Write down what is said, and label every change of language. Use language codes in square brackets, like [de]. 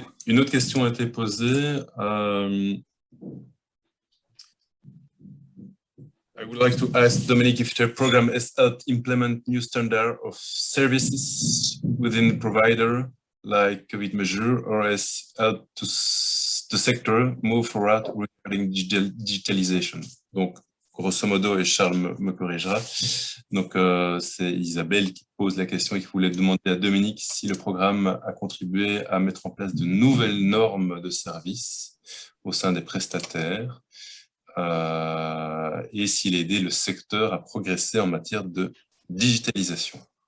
[fr] Une autre question a été posée. [en] I would like to ask Dominique if the program has helped implement new standard of services within the provider, like COVID measure, or has helped the sector move forward regarding digitalization. Donc, [fr] grosso modo, et Charles me corrigera. Donc, c'est Isabelle qui pose la question et qui voulait demander à Dominique si le programme a contribué à mettre en place de nouvelles normes de service au sein des prestataires et s'il a aidé le secteur à progresser en matière de digitalisation.